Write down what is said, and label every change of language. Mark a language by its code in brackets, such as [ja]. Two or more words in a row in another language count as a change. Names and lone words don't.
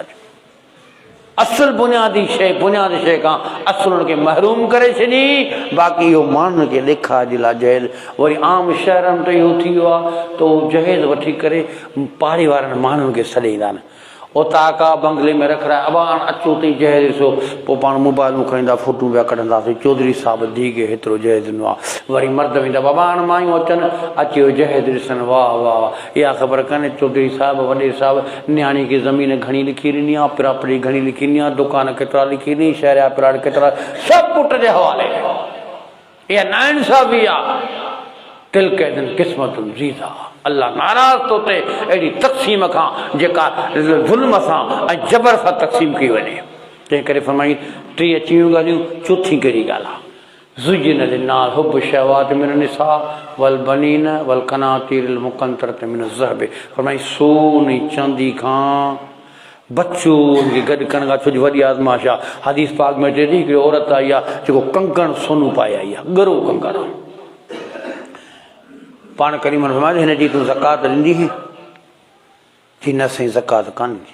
[sd] असल बुनियादी शइ, बुनियादी शइ खां असल हुनखे महरूम करे छॾी, बाक़ी इहो माण्हुनि खे ॾेखार जे लाइ जहेज। वरी आम शहरनि ते इहो थी वियो आहे त उहो जहेज वठी करे पाड़े वारनि माण्हुनि खे सॾे ईंदा आहिनि, उतां का बंगले में [ur] रख रहा है, [sd] अबान अचो तई जहेज ॾिसो, पोइ पाण मोबाइलूं खणींदा, फोटूं पिया कढंदासीं, चौधरी साहिब धीउ खे हेतिरो जहेज ॾिनो आहे। वरी मर्द वेंदा, बाबान मायूं अचनि, अची वियो जहेज ॾिसनि, वाह वाह वाह, इहा ख़बर कान्हे चौधरी साहिब, वॾे साहिब, न्याणी खे ज़मीन घणी लिखी ॾिनी आहे, प्रॉपर्टी घणी लिखी ॾिनी आहे, दुकान केतिरा लिखी ॾिनी, शहर जा प्लाट केतिरा, सभु पुट जे हवाले। इहा नाइंसाफ़ी आहे। [ar] تلك قسمة ضيزى, [sd] अल्लाह नाराज़ थो थिए अहिड़ी तक़सीम खां जेका ज़ुल्म सां ऐं जबर सां तक़सीम कई वञे। तंहिं करे फरमाई 3 अचियूं ॻाल्हियूं, चौथी कहिड़ी ॻाल्हि आहे? [ar] زين للناس حب شهوات من نساء والبنين والقناطير المقنطرة من ذهب. [sd] फरमाई सोने चांदी खां बच्चो खे गॾु करण खां, छो जो वॾी आज़माइश आहे। हदीस पाक में चए थी हिकिड़ी औरत आई आहे जेको कंकण सोनू पाए आई आहे, ॻरो कंकण। पाण करीमन फरमायो हिन जी तूं ज़कात ॾींदी हुई? जी न साईं ज़कात कान ॾी।